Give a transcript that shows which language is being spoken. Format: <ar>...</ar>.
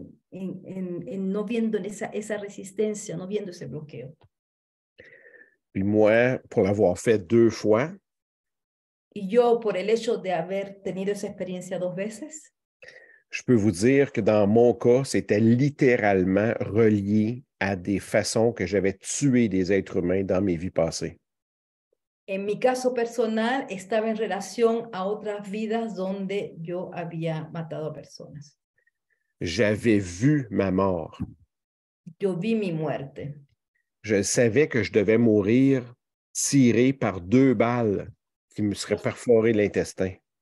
<es>No viendo esa resistencia, no viendo ese bloqueo.</es> <fr>Puis moi, pour l'avoir fait 2 fois,</fr> <es>y yo, por el hecho de haber tenido esa experiencia 2 veces,</es> <fr>je peux vous dire que dans mon cas, c'était littéralement relié à des façons que j'avais tué des êtres humains dans mes vies passées.</fr> <es>En mi caso personal, estaba en relación a otras vidas donde yo había matado a personas.</es> <fr>J'avais vu ma mort.</fr> <es>Yo vi mi muerte.</es> <fr>Je savais que je devais mourir tiré par 2 balles qui me seraient perforé l'intestin.</fr>